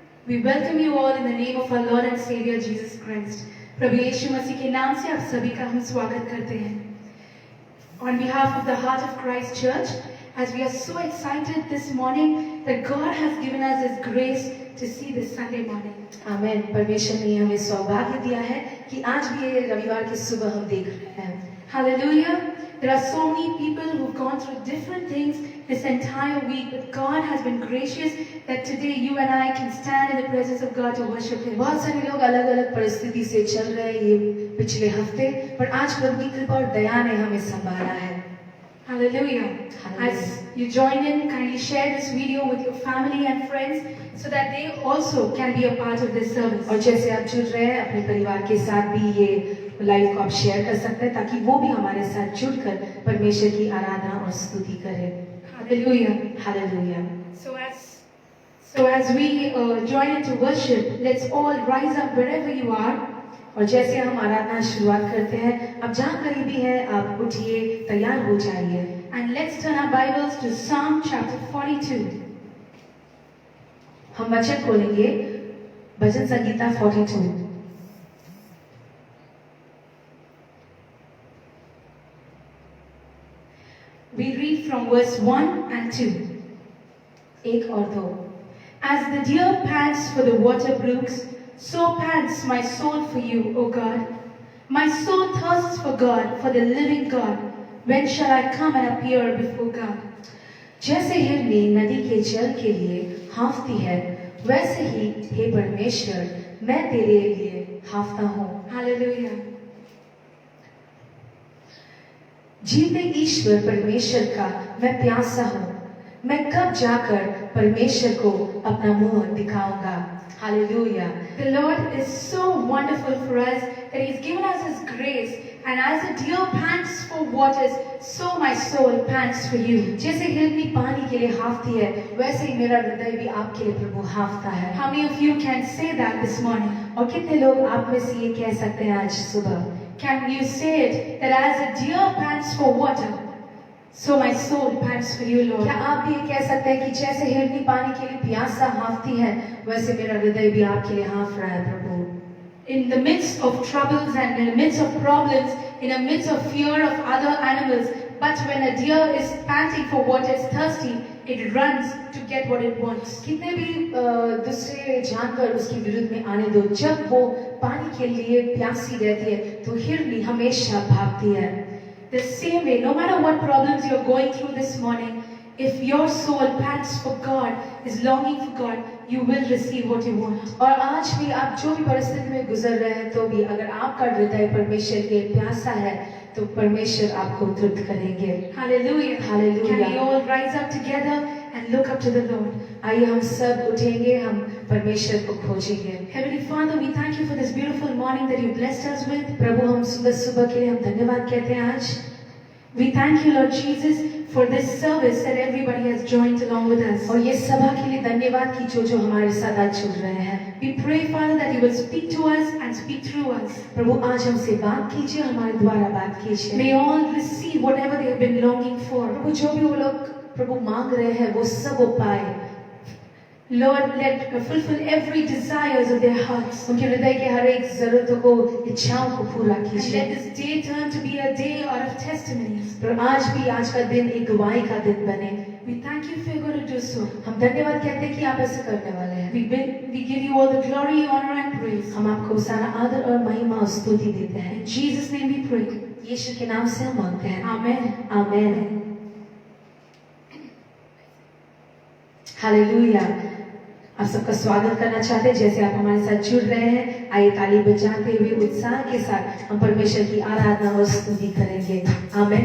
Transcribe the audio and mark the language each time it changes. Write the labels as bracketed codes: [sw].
[en] We welcome you all in the name of our Lord and Savior Jesus Christ. [hi] प्रभु यीशु मसीह के नाम से आप सभी का हम स्वागत करते हैं. [en] On behalf of the Heart of Christ Church, as we are so excited this morning that God has given us His grace to see this Sunday morning. [hi] आमेन. परमेश्वर ने हमें सौभाग्य दिया है कि आज भी ये रविवार की सुबह हम देख रहे हैं. [en] Hallelujah. There are so many people who've gone through different things this entire week, but God has been gracious that today you and I can stand in the presence of God to worship Him. [hi] बहुत सारे लोग अलग-अलग परिस्थिति से चल रहे हैं ये पिछले हफ्ते, पर आज प्रभु की कृपा और दया ने हमें संभाला है. [en] Hallelujah. As you join in, kindly share this video with your family and friends so that they also can be a part of this service. [hi] और जैसे आप जुड़ रहे हैं अपने परिवार के साथ भी ये लाइव को आप शेयर कर सकते हैं ताकि वो भी हमारे साथ जुड़कर परमेश्वर की आराधना और स्तुति करें. [en] Hallelujah. Hallelujah. So as we join in to worship, let's all rise up wherever you are. [hi] और जैसे हम आराधना शुरुआत करते हैं, आप जहाँ कहीं भी हैं, आप उठिए, तैयार हो जाइए. [en] And let's turn our Bibles to Psalm chapter 42. [hi] हम वचन खोलेंगे भजन Sangeeta 42. [en] We read from verse 1 and 2. [hi] 1 और 2. [en] As the deer pants for the water brooks, so pants my soul for you, O God. My soul thirsts for God, for the living God. When shall I come and appear before God? [hi] जैसे हिरनी नदी के जल के लिए हाँफती है, वैसे ही हे परमेश्वर मैं तेरे लिए हाँफता हूँ. [en] Hallelujah. [hi] जीवते ईश्वर परमेश्वर का मैं प्यासा हूँ. मैं कब जाकर परमेश्वर को अपना मुंह दिखाऊंगा. [en] Hallelujah. The Lord is so wonderful for us that He's given us His grace, and as a deer pants for waters, so my soul pants for you. [hi] जैसे हिरनी पानी के लिए हाँफती है, वैसे ही मेरा हृदय भी आपके लिए प्रभु हाँफता है. [en] How many of you can say that this morning? [hi] और कितने लोग आप में से ये कह सकते हैं आज सुबह? [en] Can you say it that as a deer pants for water, so my soul pants for you, Lord? [hi] क्या आप भी ये कह सकते हैं कि जैसे हिरनी पानी के लिए प्यासा हाँफती है, वैसे मेरा हृदय भी आपके लिए हाँफ रहा है प्रभु. [en] In the midst of troubles and in the midst of problems, in the midst of fear of other animals, but when a deer is panting for water, it's thirsty, it runs to get what it wants. [hi] कितने भी दूसरे जानवर उसके विरुद्ध में आने दो, जब वो पानी के लिए प्यासी रहती है, तो हिरनी हमेशा भागती है. [en] The same way, no matter what problems you're going through this morning, if your soul pants for God, is longing for God, you will receive what you want. [hi] और आज भी आप जो भी परिस्थिति में गुजर रहे हैं, तो भी अगर आपका हृदय परमेश्वर के प्यासा है, तो परमेश्वर आपको तृप्त करेंगे. [en] Hallelujah. Hallelujah. Can we all rise up together and look up to the Lord? [hi] आइए हम सब उठेंगे, हम परमेश्वर को खोजेंगे. [en] Heavenly Father, we thank you for this beautiful morning that you blessed us with. [hi] प्रभु हम सुबह सुबह के लिए हम धन्यवाद कहते हैं आज. [en] We thank you, Lord Jesus, for this service that everybody has joined along with us. [hi] और ये सभा के लिए धन्यवाद कि जो हमारे साथ आज जुड़ रहे हैं. [en] We pray, Father, that you will speak to us and speak through us. [hi] प्रभु आज हमसे बात कीजिए, हमारे द्वारा बात कीजिए. [en] May all receive whatever they have been longing for. [hi] प्रभु जो भी वो लोग प्रभु मांग रहे हैं, वो सब वो पाए. [en] Lord, let fulfill every desires of their hearts. [hi] उनके हृदय के हर एक जरूरतों को, इच्छाओं को पूरा [en] And [hi] कीजिए. [en] let this day turn to be a day out of testimonies. [hi] और आज भी आज का दिन एक गवाही का दिन बने. [en] We thank you for you're going to do so. [hi] हम धन्यवाद कहते हैं कि आप ऐसा करने वाले हैं. [en] We give you all the glory, honor and praise. [hi] हम आपको सारा आदर और महिमा और स्तुति देते हैं. [en] In Jesus' name we pray. [hi] यीशु के नाम से हम मांगते हैं. [en] Amen. [hi] आमेन. हालेलुया. आप सबका स्वागत करना चाहते हैं. जैसे आप हमारे साथ जुड़ रहे हैं, आइए ताली बजाते हुए उत्साह के साथ हम परमेश्वर की आराधना और स्तुति करेंगे. आमेन.